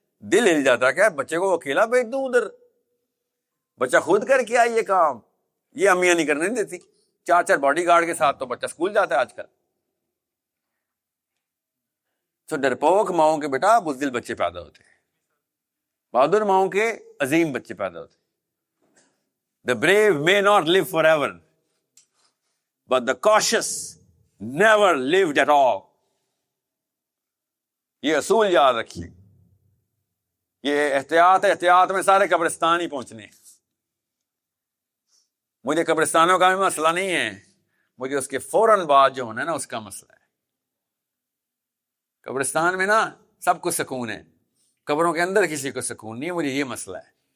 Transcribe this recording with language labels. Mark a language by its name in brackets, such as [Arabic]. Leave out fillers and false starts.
[Urdu] دل ہل جاتا ہے کہ بچے کو اکیلا بھیج دوں ادھر، بچہ خود کر کے آئے یہ کام. یہ امیاں نہیں کرنے نہیں دیتی. 4 باڈی گارڈ کے ساتھ تو بچہ اسکول جاتا ہے آج کل. تو ڈرپوک ماؤں کے بیٹا بزدل بچے پیدا ہوتے ہیں، بہادر ماؤں کے عظیم بچے پیدا ہوتے ہیں. [English] The brave may not live forever, but the cautious never lived at all. [Urdu] یہ اصول یاد رکھیے. یہ احتیاط میں سارے قبرستان ہی پہنچنے. مجھے قبرستانوں کا بھی مسئلہ نہیں ہے، مجھے اس کے فوراً بعد جو ہونا ہے نا اس کا مسئلہ ہے. قبرستان میں نا سب کو سکون ہے، قبروں کے اندر کسی کو سکون نہیں ہے. مجھے یہ مسئلہ ہے.